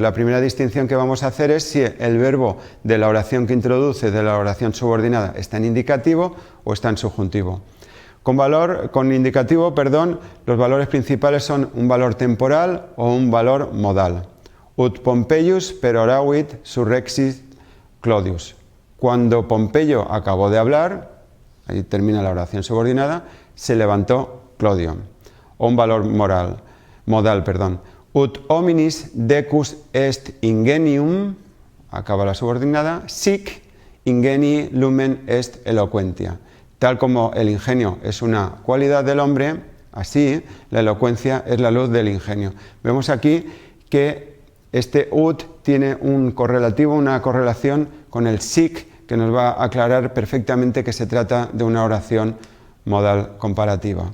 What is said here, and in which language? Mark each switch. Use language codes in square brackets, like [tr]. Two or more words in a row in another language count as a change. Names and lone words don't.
[es] La primera distinción que vamos a hacer es si el verbo de la oración que introduce, de la oración subordinada, está en indicativo o está en subjuntivo. Con indicativo, los valores principales son un valor temporal o un valor modal. [la] Ut Pompeius peroravit surrexit Clodius. [es] Cuando Pompeyo acabó de hablar, ahí termina la oración subordinada, se levantó Clodio. O un valor modal. [la] Ut hominis decus est ingenium, [es] acaba la subordinada, [la] sic ingenii lumen est eloquentia. [es] Tal como el ingenio es una cualidad del hombre, así la elocuencia es la luz del ingenio. Vemos aquí que este ut tiene un correlativo, una correlación con el sic, que nos va a aclarar perfectamente que se trata de una oración modal comparativa.